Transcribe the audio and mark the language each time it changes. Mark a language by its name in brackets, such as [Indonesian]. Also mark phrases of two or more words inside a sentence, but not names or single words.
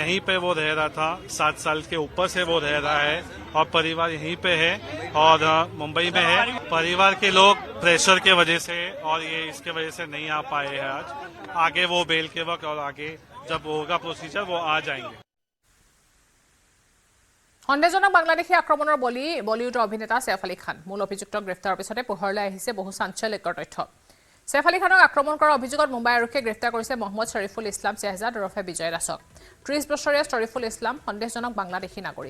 [Hindi] यहीं पे वो रह रहा था, 7 साल के ऊपर से वो रह रहा है और परिवार यहीं पे है और मुंबई में है। परिवार के लोग प्रेशर के वजह से और ये इसके वजह से नहीं आ पाए हैं आज। आगे वो बेल के वक्त और आगे जब होगा प्रोसीजर वो आ जाएंगे। [Assamese] সন্দেহজনক বাংলাদেশী আক্ৰমণৰ বলিউডৰ অভিনেতা সৈফ আলী খান মূল অভিযুক্তক গ্ৰেপ্তাৰৰ পিছতে পোহৰলৈ আহিছে বহু চাঞ্চল্যকৰ তথ্য। সৈফ আলী খানক আক্ৰমণ কৰাৰ অভিযোগত মুম্বাই আৰক্ষীয়ে গ্ৰেপ্তাৰ কৰিছে মহম্মদ শৰীফুল ইছলাম ছেহজাদ ওৰফে বিজয় দাসক। 30 বছৰীয়া শৰীফুল ইছলাম সন্দেহজনক বাংলাদেশী নাগৰিক।